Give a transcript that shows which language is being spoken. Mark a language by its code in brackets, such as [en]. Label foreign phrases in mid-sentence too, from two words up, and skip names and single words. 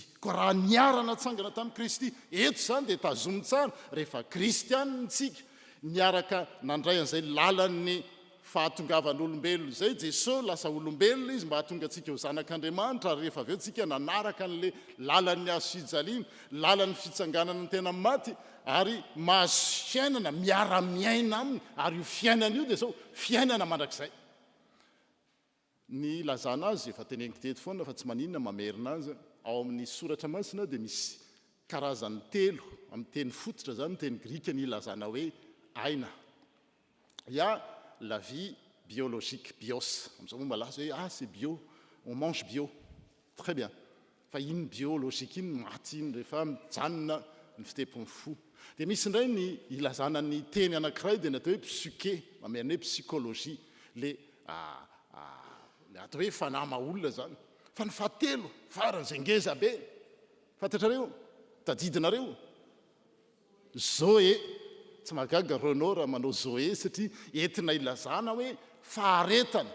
[mg] koa raha niarana tsangana tamin'ny Kristy eto zany dia tazomy tsara rehefa kristianina tsika niaraka nandray an'izay lalan'ny fahatongavan'olombelona zay Jesosy lasa olombelona izy mba hahatonga antsika ho zanak'Andriamanitra ary rehefa avy eo tsika nanaraka an'le lalan'ny azo fijaliana lalan'ny fitsanganana ny tena maty ary mahazo fiainana miara-miaina aminy ary io fiainana io dia zao fiainana mandrakizay ny lazana azy efa teneniko teto foana fa tsy maninona mamerina azy ao amin'ny soratra masina dia misy karazany telo amin'ny teny fototra zany ny teny grika ny lazana hoe aina [fr] ya la vie biologique bios [mg] am'izao moa malaza hoe [fr] c'est bio on mange bio très bien [mg] fa iny biologique iny maty iny rehefa mijanona ny fitepon'ny fo dia misy indray ny ilazana ny teny anankiray dia natao hoe psyché mamerina hoe psychologie le atao hoe fanama olona zany fa ny fahatelo faran'izay ngeza be fantatrareo tadidinareo Zoé tsy mahagaga Renaud raha manao Zoé satria entina ilazana hoe faharetana